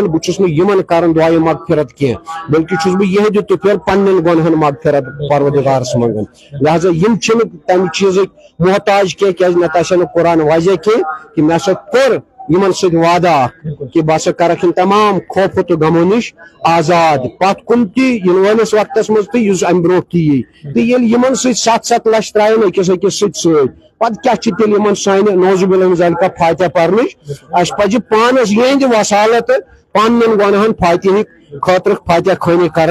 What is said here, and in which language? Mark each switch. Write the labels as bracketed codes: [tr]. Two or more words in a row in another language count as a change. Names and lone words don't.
[ks] بہس نمن کران دعائے مغفرت کی بلکہ چھس بہ یہ دت پھر پنن گنہن مغفرت پروردگارس منگن لہذا یم چھن تمہ چیز محتاج کی نتہ قرآن واضح کی کہ مے سا کور یمن سۭتۍ وعدٕ اکھ کہ بہٕ ہسا کرکھ یِم تمام خوفو تہٕ غمو نِش آزاد پتھ کُن تہِ یِنہٕ وٲلِس وقتس منٛز تہٕ یُس امہِ برونٛٹھ تہِ یی تہٕ ییٚلہِ یِمن سۭتۍ 7-7 لچھ ترٛایَن أکِس أکِس سۭتۍ پتہٕ کیٛاہ چھِ تیٚلہِ یِمن سانہِ نوزُ بِاللہ ذالِکہ فاتحہ پرنٕچ اَسہِ پزِ پانس یِہنٛدِ وسالتہٕ پننٮ۪ن گۄنہن فاتحہٕکۍ خٲطرٕ فاتحہ خوٲنی کرٕنۍ شُکریہ